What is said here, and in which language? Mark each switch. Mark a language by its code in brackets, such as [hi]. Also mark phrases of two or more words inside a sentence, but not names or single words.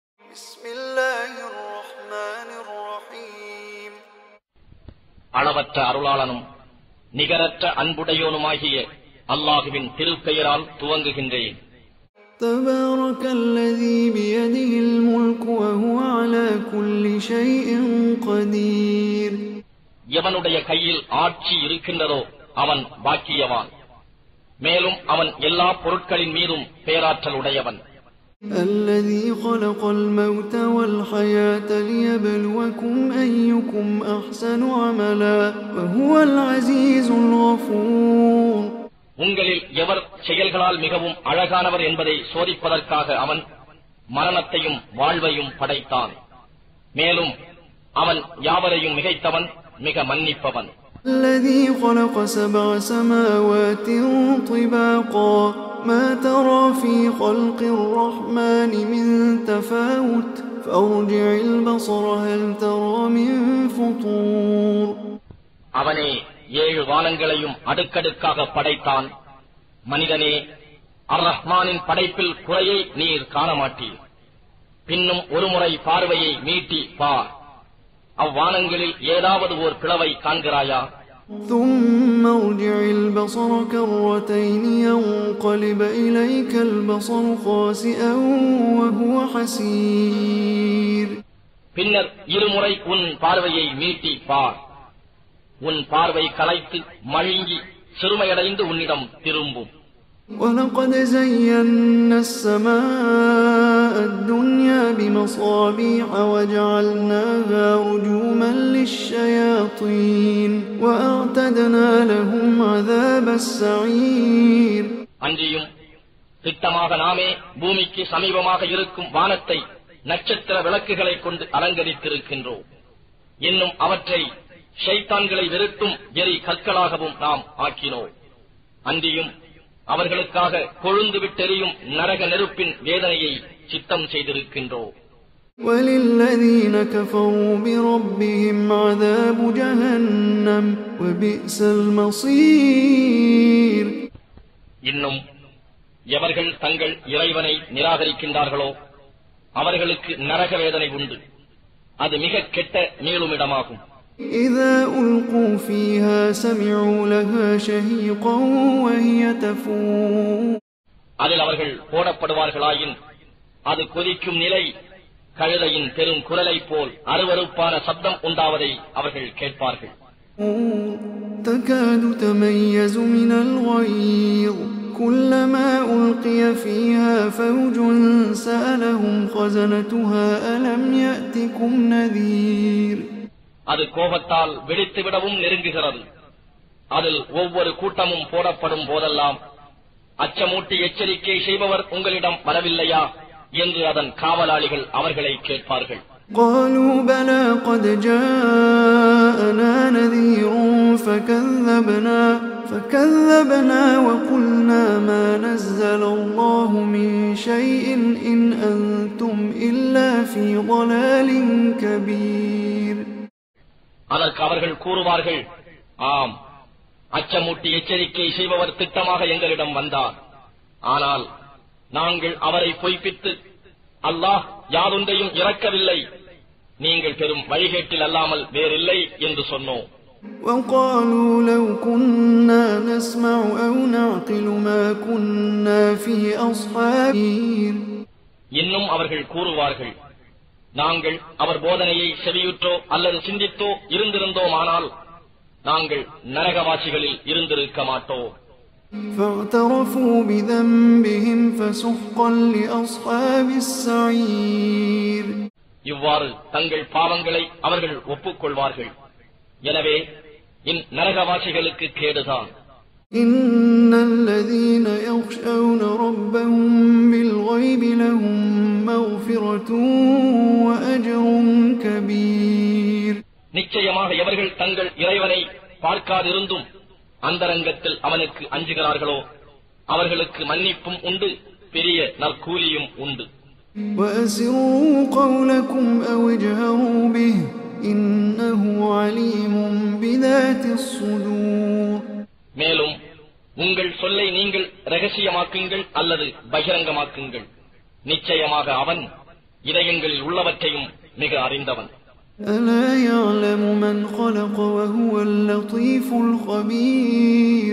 [ar] بسم الله الرحمن الرحيم [ta] அளவற்ற அருளாளனும் நிகரற்ற அன்புடையோனுமாகிய அல்லாஹுவின் திருப்பெயரால் துவங்குகின்றேன். [ar] تبارك الذي بيده الملك وهو على كل شيء قدير. [ta] எவனுடைய கையில் ஆட்சி இருக்கின்றதோ அவன் பாக்கியவான், மேலும் அவன் எல்லா பொருட்களின் மீதும் பேராற்றல் உடையவன். [ar] الذي خلق الموت والحياة ليبلوكم أيكم أحسن عملا وهو العزيز الغفور. [ta] உங்களில் எவர் செயல்களால் மிகவும் அழகானவர் என்பதை சோதிப்பதற்காக அவன் மரணத்தையும் வாழ்வையும் படைத்தான். மேலும் அவன் யாவரையும் மிகைத்தவன், மிக மன்னிப்பவன். [ar] الذي خلق 7 سماوات طباقا ما ترى في خلق الرحمن من تفاوت فارجع البصر هل ترى من فطور. [ta] அவனே 7 வானங்களையும் அடுக்கடுக்காக படைத்தான். மனிதனே, அர் ரஹ்மானின் படைப்பில் குறையை நீர் காணமாட்டீர். பின்னும் ஒருமுறை பார்வையை மீட்டி பார். அவ்வானங்களில் ஏதாவது ஓர் பிளவை காண்கிறாயா? [ar] ثم ارجع البصر كرتين ينقلب إليك البصر خاسئا وهو حسير. [ta] பின்னர் இருமுறை உன் பார்வையை மீட்டி பார். உன் பார்வை களைத்து மழுங்கி சிறுமையடைந்து உன்னிடம் திரும்பும். [ar] وَلَقَدْ زَيَّنَّا السَّمَاءَ الدُّنْيَا بِمَصَابِيحَ وَجَعَلْنَاهَا رُجُومًا لِلشَّيَاطِينِ وَأَعْتَدْنَا لَهُمْ عَذَابَ السَّعِيرِ. [ta] அன்றியும் திட்டமாக நாமே பூமிக்கு சமீபமாக இருக்கும் வானத்தை நட்சத்திர விளக்குகளைக் கொண்டு அலங்கரித்திருக்கின்றோம். இன்னும் அவற்றை ஷைத்தான்களை வெறுக்கும் எரி கற்களாகவும் நாம் ஆக்கினோம். அன்றியும் அவர்களுக்காக கொழுந்து விட்டெறியும் நரக நெருப்பின் வேதனையை சித்தம் செய்திருக்கின்றோம். [ar] وَلِلَّذِينَ كَفَرُوا بِرَبِّهِمْ عَذَابُ جَهَنَّمَ وَبِئْسَ الْمَصِيرُ. [ta] இன்னும் எவர்கள் தங்கள் இறைவனை நிராகரிக்கின்றார்களோ அவர்களுக்கு நரக வேதனை உண்டு. அது மிக கெட்ட மீளுமிடமாகும். [ar] إذا ألقوا فيها سمعوا لها شهيقا وهي تفور. [ta] அதில் அவர்கள் போடப்படுவார்களாயின் அது கொதிக்கும் நிலை கழுதையின் பெரும் குரலை போல் அருவருப்பான சப்தம் உண்டாவதை அவர்கள் கேட்பார்கள். [ar] تكاد تميز من الغيظ كلما ألقي فيها فوج سألهم خزنتها ألم يأتكم نذير. [ta] அது கோபத்தால் வெடித்துவிடவும் நெருங்குகிறது. அதில் ஒவ்வொரு கூட்டமும் போடப்படும் போதெல்லாம் அச்சமூட்டி எச்சரிக்கை செய்பவர் உங்களிடம் வரவில்லையா என்று அதன் காவலாளிகள் அவர்களை கேட்பார்கள். [ar] قالوا بلى قد جاءنا نذير فكذبنا وقلنا ما نزل الله من شيء إن أنتم إلا في ضلال كبير. [ta] அதற்கு அவர்கள் கூறுவார்கள், ஆம், அச்சமூட்டி எச்சரிக்கை செய்பவர் திட்டமாக எங்களிடம் வந்தார். ஆனால் நாங்கள் அவரை பொய்ப்பித்து அல்லாஹ் யாதொன்றையும் இறக்கவில்லை, நீங்கள் பெரும் வழிகேட்டில் அல்லாமல் வேறில்லை என்று சொன்னோம். [ar] وقالوا لو كنا نسمع أو نعقل ما كنا في أصحاب. [ta] இன்னும் அவர்கள் கூறுவார்கள், நாங்கள் அவர் போதனையை செவியுற்றோ அல்லது சிந்தித்தோ இருந்திருந்தோமானால் நாங்கள் நரகவாசிகளில் இருந்திருக்க மாட்டோம். [ar] فاعترفوا بذنبهم فسحقا لأصحاب السعير. [ta] இவ்வாறு தங்கள் பாவங்களை அவர்கள் ஒப்புக்கொள்வார்கள். எனவே நரகவாசிகளுக்கு கேடுதான். [ar] إن الذين يخشون ربهم بالغيب لهم مغفرة وأجر كبير. [ta] நிச்சயமாக எவர்கள் தங்கள் இறைவனை பார்க்காதிருந்தும் அந்தரங்கத்தில் அவனுக்கு அஞ்சுகிறார்களோ அவர்களுக்கு மன்னிப்பும் உண்டு, பெரிய நற்கூலியும் உண்டு. [ar] وأسروا قولكم أو اجهروا به إنه عليم بذات الصدور. [ta] மேலும் உங்கள் சொல்லை நீங்கள் இரகசியமாக்குங்கள் அல்லது பகிரங்கமாக்குங்கள், நிச்சயமாக அவன் இதயங்களில் உள்ளவற்றையும் மிக அறிந்தவன். [ar] ألا يعلم من خلق وهو اللطيف الخبير.